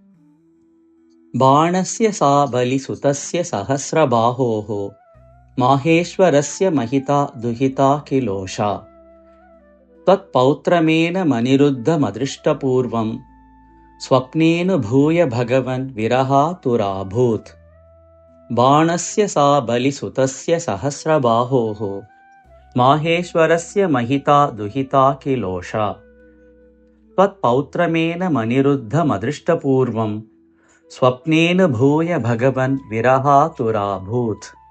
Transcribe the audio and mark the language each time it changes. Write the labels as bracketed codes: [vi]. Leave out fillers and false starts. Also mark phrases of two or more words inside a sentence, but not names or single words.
[sa] बाणस्य सा बलिसुतस्य सहस्रबाहोः. माहेश्वरस्य महिता दुहिता किलोषा. ത്വത്പൗത്രമേനമനിരുദ്ധമദൃഷ്ടപൂർവം. स्वप्नेनुभूय भगवन् विरहातुराभूत्. बाणस्य सा बलिसुतस्य सहस्रबाहोः माहेश्वरस्य महिता दुहिता किलोषा त्वत्पौत्रमेन मनिरुद्धमदृष्टपूर्वं स्वप्नेन भूय भगवन् विरहातुराभूत्